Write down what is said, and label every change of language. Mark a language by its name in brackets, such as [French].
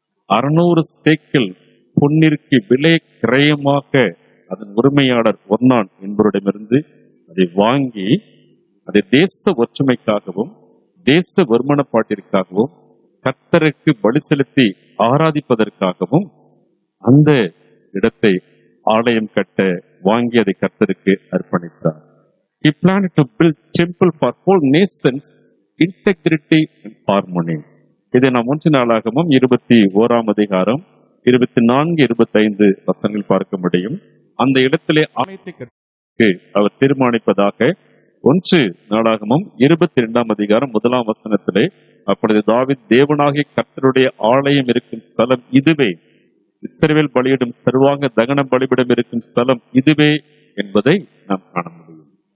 [Tamil] 600 சேக்கல் பொன்னிற்கு விலை கிரயமாக அதன் உரிமையாளர் ஒர்னான் என்பவரிடமிருந்து அதை வாங்கி அதை தேச ஒற்றுமைக்காகவும் தேச வருமானப்பாட்டிற்காகவும் கர்த்தருக்கு பலி செலுத்தி ஆராதிப்பதற்காகவும் அந்த இடத்தை ஆலயம் கட்ட வாங்கி அதை கர்த்தருக்கு அர்ப்பணித்தார். [English] He planned to build temple for whole nations, integrity and harmony. [Tamil] இதை நாம் 1 நாளாகமும் 21ஆம் அதிகாரம் 24, 25 வசனங்கள் பார்க்க முடியும். அந்த இடத்திலே ஆலயத்தை கட்ட அவர் தீர்மானிப்பதாக 1 நாளாகமும் 22ஆம் அதிகாரம் 1ஆம் வசனத்திலே, அப்பொழுது தாவீது தேவனாகிய கர்த்தருடைய ஆலயம் இருக்கும் ஸ்தலம் இதுவே, இஸ்ரவேல் பலியிடும் சர்வாங்க தகன பலிபிடம் இருக்கும் ஸ்தலம் இதுவே என்பதை நாம் காண முடியும்.